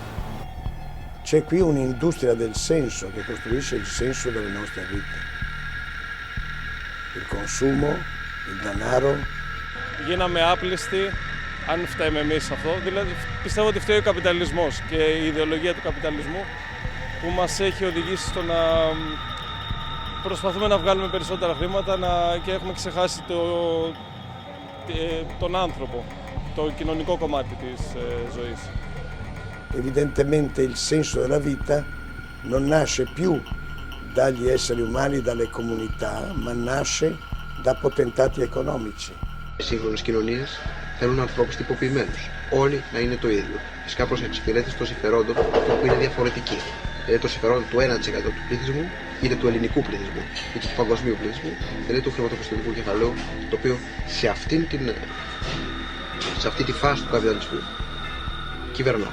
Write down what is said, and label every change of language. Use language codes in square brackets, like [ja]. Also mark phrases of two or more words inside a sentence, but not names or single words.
[it] C'è qui un'industria del senso che costruisce il senso delle nostre vite. Il consumo, il denaro. [el] Γίναμε άπλιστοι αν φταίμε εμείς σε αυτό. Δηλαδή πιστεύω ότι φταίει ο καπιταλισμός και η ιδεολογία του καπιταλισμού που μας έχει οδηγήσει στο να προσπαθούμε να βγάλουμε περισσότερα χρήματα και έχουμε ξεχάσει τον άνθρωπο, το κοινωνικό κομμάτι της ζωής. [it] Evidentemente il senso della vita non nasce più dagli esseri umani, dalle comunità, ma nasce da potentati economici. [el] Οι σύγχρονες κοινωνίες θέλουν ανθρώπους τυποποιημένους. Όλοι να είναι το ίδιο. Φυσικά προς εξυπηρέτηση των συμφερόντων που είναι διαφορετική. Δηλαδή το συμφερόντο του 1% του πληθυσμού είτε του ελληνικού πληθυσμού είτε του παγκοσμίου πληθυσμού, δηλαδή του χρηματοπιστωτικού κεφαλαίου, το οποίο σε αυτή τη φάση του καπιταλισμού κυβερνά.